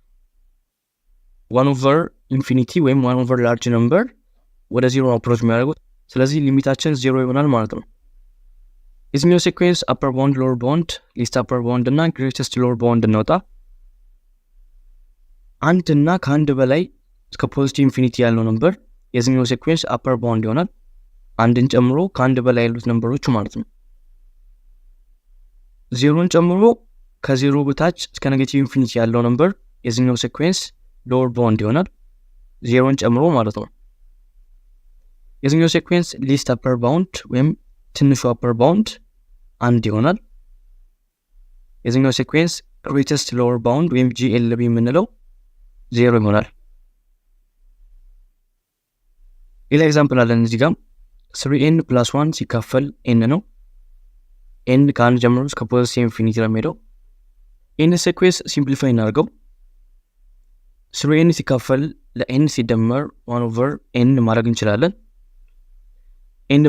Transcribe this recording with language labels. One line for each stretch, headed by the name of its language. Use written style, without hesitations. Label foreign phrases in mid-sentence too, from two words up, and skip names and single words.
Amharic: 1/infinity ወይም 1/large ነምበር ወደ 0 አፕሮች የሚያደርጉት። ስለዚህ ሊሚታችን 0 ይሆናል ማለት ነው። የዚህኛው ሲኩዌንስ
English: upper bound lower bound least upper bound
Amharic: እና
English: greatest lower bound
Amharic: እናውጣ። አንድ እና ከአንድ በላይ እስከ
English: positive infinity
Amharic: ያለው ነምበር የዚህኛው ሲኩዌንስ
English: upper bound
Amharic: ይሆናል። አንድን ጨምሮ ከአንድ በላይ ያሉት ነምበሮች ማለት ነው። ዜሮን ጨምሮ ከዜሮ በታች እስከ
English: negative infinity
Amharic: ያለው ነምበር የዚህኛው ሲኩዌንስ
English: lower bound
Amharic: ይሆናል። ዜሮን ጨምሮ ማለት ነው። የዚህኛው ሲኩዌንስ
English: least upper bound
Amharic: ወይም ትንሹ
English: upper bound
Amharic: 1 ይሆናል። የዚህኛው ሲኩዌንስ
English: greatest lower bound
Amharic: ወይም GLB የምንለው 0 ይሆናል። ሌላ ኤግዛምፕል አለን እዚህ ጋር 3n + 1 ሲካፈል n ነው። n ከአንድ ጀምሮ እስከ
English: positive infinity
Amharic: ነው የሚሄደው። n
English: sequence simplify
Amharic: እናድርገው። 3n ሲካፈል ለn ሲደመር 1/n ማድረግ እንችላለን። n